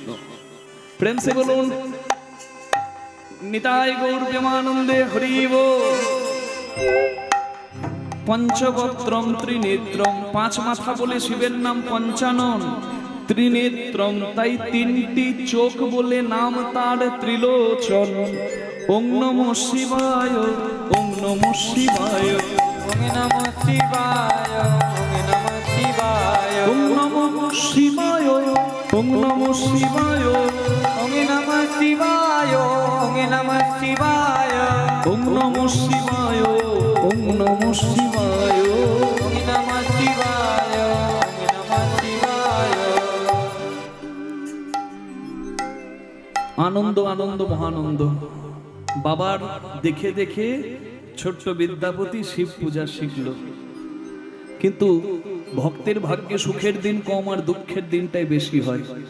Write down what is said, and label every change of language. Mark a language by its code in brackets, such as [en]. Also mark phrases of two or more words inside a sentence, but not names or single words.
[bn] প্রেম সে বলুন নিতাই গৌর প্রেমানন্দে হরি বল। [sa] পঞ্চবক্ত্রম ত্রিনেত্রম, [bn] পাঁচ মাথা বলে শিবের নাম পঞ্চানন। ত্রিনেত্রম তাই তিনটি চোখ বলে নাম তার ত্রিলোচন। [sa] ওং নমঃ শিবায়, ওং নমঃ শিবায়, ওং নমঃ শিবায়, ওং নমঃ শিবায়, ওং নমঃ শিবায়, ওং নমঃ শিবায়, ওং নমঃ শিবায়, ওং নমঃ শিবায়, ওং নমঃ শিবায়, ওং নমঃ শিবায়, ওং নমঃ শিবায়, ওং নমঃ শিবায়। [bn] আনন্দ আনন্দ মহানন্দ। বাবার দেখে দেখে ছোট্ট বিদ্যাপতি শিব পূজা শিখল, কিন্তু ভক্তের ভাগ্যে সুখের দিন কম আর দুঃখের দিনটাই বেশি হয়।